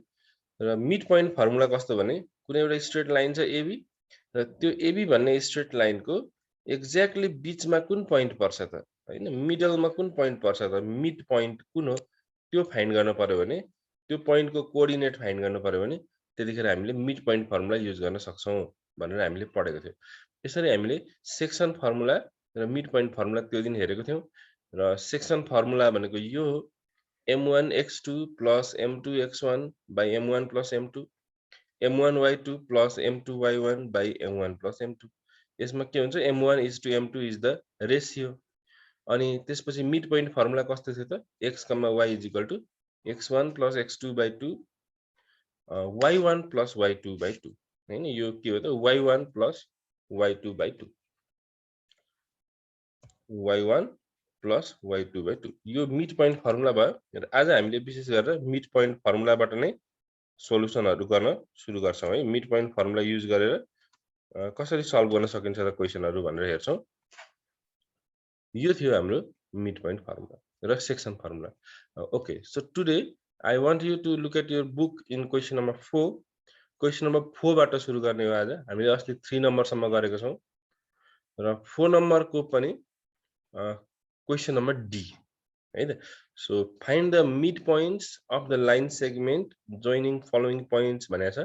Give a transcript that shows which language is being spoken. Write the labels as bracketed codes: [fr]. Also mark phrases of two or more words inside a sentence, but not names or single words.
[ne] र [en] mid point formula [ne] कस्तो भने कुनै एउटा [en] straight line [ne] छ एबी र त्यो एबी भन्ने [en] straight lineको [ne] एक्ज्याक्टली बीचमा कुन पोइन्ट पर्छ त हैन, मिडलमा कुन पोइन्ट पर्छ त, [en] mid point [ne] कुन हो त्यो फाइन्ड गर्न पर्यो भने, त्यो पोइन्टको [en] coordinate find [ne] गर्न पर्यो भने त्यतिखेर हामीले [en] mid point formula use [ne] गर्न सक्छौं भनेर हामीले पढेको थियौं। यसरी हामीले [en] section formula र mid point formula [ne] त्यो दिन हेरेको थियौं र [en] section formula [ne] भनेको यो हो [en] m1 x2 plus m2 x1 by m1 plus m2, m1 y2 plus m2 y1 by m1 plus m2। [ne] यसमा के हुन्छ, [en] m1 is to m2 is the ratio। [ne] अनि त्यसपछि [en] mid point formula [ne] कस्तो थियो त, [en] x, y is equal to x1 plus x2 by 2 y1 plus y2 by 2 हैन। [ne] यो के हो त, [en] y1 plus y2 by 2, y1 प्लस y2 by 2 यो mid point formula भयो। [ne] आज हामीले विशेष गरेर [en] mid point [ne] फर्मुलाबाट नै सोलुसनहरु गर्न सुरु गर्छौं है। [en] mid point formula use [ne] गरेर कसरी सल्भ गर्न सकिन्छ त क्वेशनहरु भनेर हेर्छौं। यो थियो हाम्रो [en] mid point formula [ne] र [en] section formula. OK, so today I want you to look at your book in question number 4. question number 4 [ne] बाट सुरु गर्ने हो आज। हामीले अस्ति 3 नम्बर सम्म गरेको छौं र 4 नम्बरको पनि [en] question number D [ne] है त। [en] so find the mid points of the line segment joining following points [ne] भनेको छ।